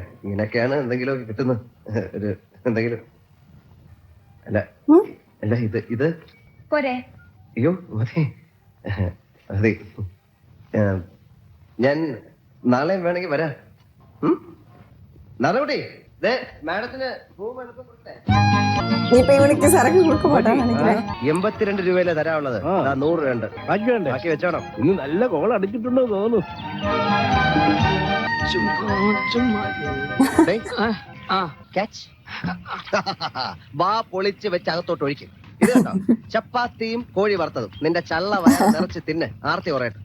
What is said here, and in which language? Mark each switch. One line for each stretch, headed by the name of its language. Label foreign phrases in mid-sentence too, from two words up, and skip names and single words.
Malayalam: ഇങ്ങനെയൊക്കെയാണ് എന്തെങ്കിലുമൊക്കെ കിട്ടുന്നത്. ഒരു എന്തെങ്കിലും അല്ല അല്ല ഇത് അയ്യോ മതി മതി. ഞാൻ നാളെ വേണമെങ്കിൽ വരാം. നാളെ മാഡത്തിന് റൂം എളുപ്പം കൊടുത്തേ.
Tamil: இப்ப இவனுக்கு சரக்கு கொடுக்க மாட்டான்னு நினைக்கிறேன்.
Malayalam: 82 രൂപയിലെ തരാനുള്ളത് 100 രൂപയുണ്ട്. ബാക്കി വെച്ചോണം. ഇന്ന് നല്ല കോൾ അടിച്ചിട്ടുണ്ടോ തോന്നുന്നു. വാ പൊളിച്ച് വെച്ച് അകത്തോട്ട് ഒഴിക്കും. ഇത് കേട്ടോ, ചപ്പാത്തിയും കോഴി വറുത്തതും നിന്റെ ചള്ള വയർ നിറച്ച് തിന്ന് ആർത്തി കുറയട്ടെ.